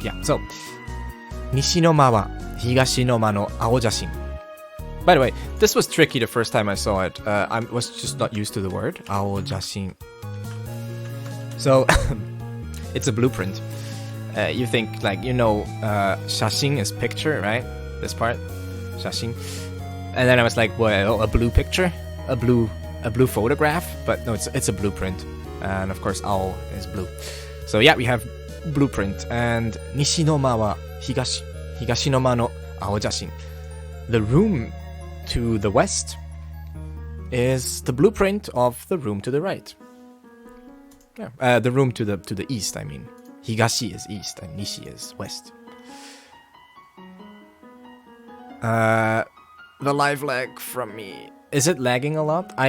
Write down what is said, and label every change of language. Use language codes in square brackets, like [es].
[en] Yeah, so, [ja] 西の間は東の間の青写真. [en] By the way, this was tricky the first time I saw it. I was just not used to the word. 青写真.So, it's a blueprint. You think, like,写真is picture, right? This part. 写真. And then I was like, well, a blue picture? A blue photograph? But no, it's a blueprint. And of course, 青 is blue. So yeah, we have blueprint. [ja] And 西の間は東の間の青写真. [en] The room to the west is the blueprint of the room to the right. Yeah, the room to the east, I mean. 東 is east and 西 is west. The live lag from me. Is it lagging a lot?